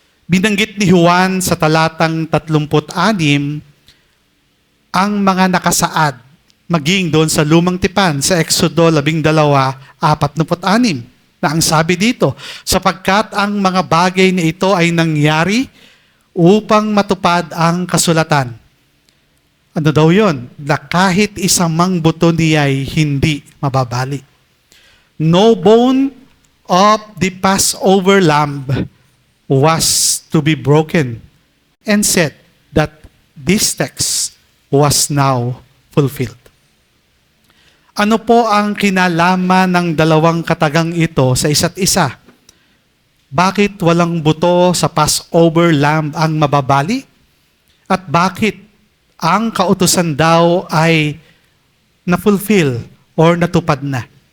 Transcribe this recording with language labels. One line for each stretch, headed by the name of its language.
Filipino: Binanggit ni Juan sa talatang 36 ang mga nakasaad maging doon sa lumang tipan sa Exodo 12:46 na ang sabi dito, sapagkat ang mga bagay na ito ay nangyari upang matupad ang kasulatan. Ano daw yun? Na kahit isang mang buto niya ay hindi mababali.
English: No bone of the Passover lamb was to be broken, and said that this text was now fulfilled.
Filipino: Ano po ang kinalaman ng dalawang katagang ito sa isa't isa? Bakit walang buto sa Passover lamb ang mababali? At bakit ang kautusan daw ay na-fulfill or natupad na?